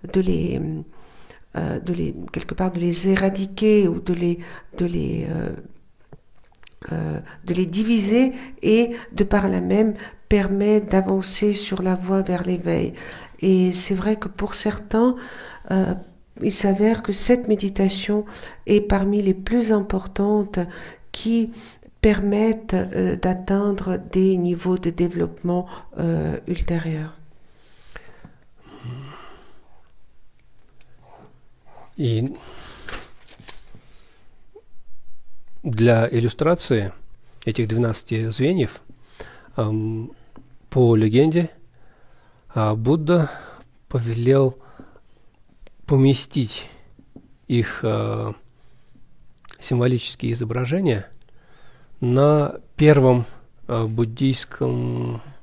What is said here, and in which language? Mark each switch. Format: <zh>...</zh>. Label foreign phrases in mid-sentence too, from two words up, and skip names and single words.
<fr>éradiquer ou de les diviser, et de par là même permet d'avancer sur la voie vers l'éveil. Et c'est vrai que pour certains, il s'avère que cette méditation est parmi les plus importantes qui permettent d'atteindre des niveaux de développement ultérieurs.</fr> <ru>И для иллюстрации этих 12 звеньев, по легенде, Будда повелел поместить их символические изображения на первом буддийском</ru>